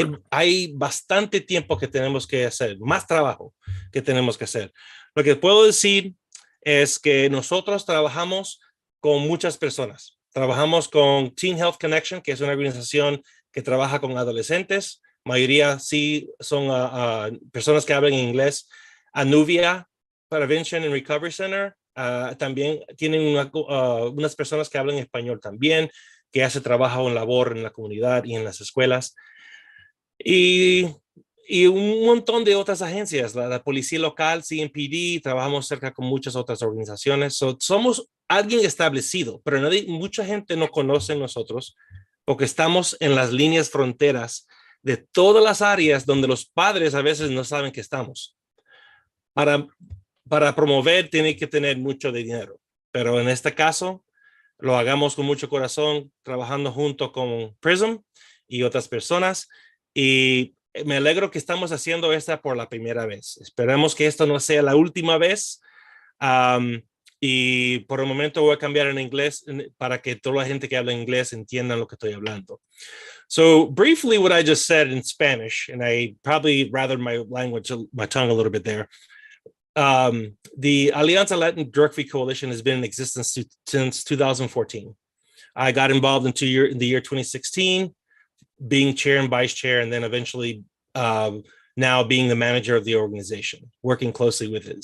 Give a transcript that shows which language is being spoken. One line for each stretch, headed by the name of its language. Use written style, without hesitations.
Spanish: Hay bastante tiempo que tenemos que hacer, más trabajo que tenemos que hacer. Lo que puedo decir es que nosotros trabajamos con muchas personas. Trabajamos con Teen Health Connection, que es una organización que trabaja con adolescentes. Mayoría sí son personas que hablan inglés. Anuvia Prevention and Recovery Center. También tienen unas personas que hablan español también, que hace trabajo en labor en la comunidad y en las escuelas. Y un montón de otras agencias, la policía local, CMPD, trabajamos cerca con muchas otras organizaciones. Somos alguien establecido, pero mucha gente no conoce nosotros porque estamos en las líneas fronteras de todas las áreas donde los padres a veces no saben que estamos. Para promover tiene que tener mucho dinero, pero en este caso lo hagamos con mucho corazón, trabajando junto con PRISM y otras personas. Y me alegro que estamos haciendo esta por la primera vez. Esperemos que esto no sea la última vez. Y por el momento voy a cambiar en inglés para que toda la gente que habla inglés entienda lo que estoy hablando.
English: So briefly, what I just said in Spanish, and I probably rathered my tongue a little bit there. The Alianza Latin Drug Free Coalition has been in existence since 2014. I got involved in the year 2016, being chair and vice chair, and then eventually now being the manager of the organization, working closely with it.